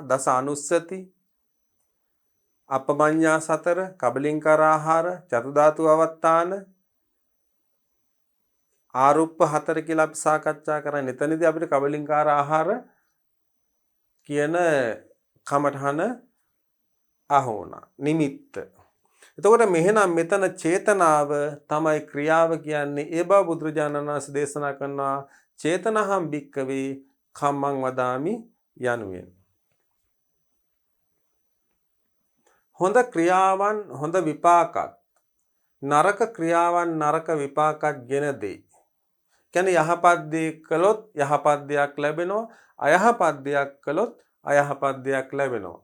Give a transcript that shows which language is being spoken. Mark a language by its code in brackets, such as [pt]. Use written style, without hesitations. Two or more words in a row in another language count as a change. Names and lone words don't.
[si] දස අනුස්සති, අපමඤ්ඤා සතර, කබලින්කාර ආහාර, චතු ධාතු අවත්තාන, ආරුප්ප 4 කියලා අපි සාකච්ඡා කරා. එතනදී අපිට කබලින්කාර ආහාර කියන කමඨහන අහුණා. නිමිත්ත. එතකොට මෙහෙනම් මෙතන චේතනාව තමයි ක්‍රියාව කියන්නේ. ඒ බව බුදුරජාණන් වහන්සේ දේශනා කරනවා [pi] චේතනහම් භික්කවේ කම්මං වදාමි [si] යනුවෙන්. හොඳ ක්‍රියාවන් හොඳ විපාකත්, නරක ක්‍රියාවන් නරක විපාකත් ගෙන දෙයි. කියන්නේ යහපත් දේ කළොත් යහපත් දෙයක් ලැබෙනවා, අයහපත් දෙයක් කළොත් අයහපත් දෙයක් ලැබෙනවා.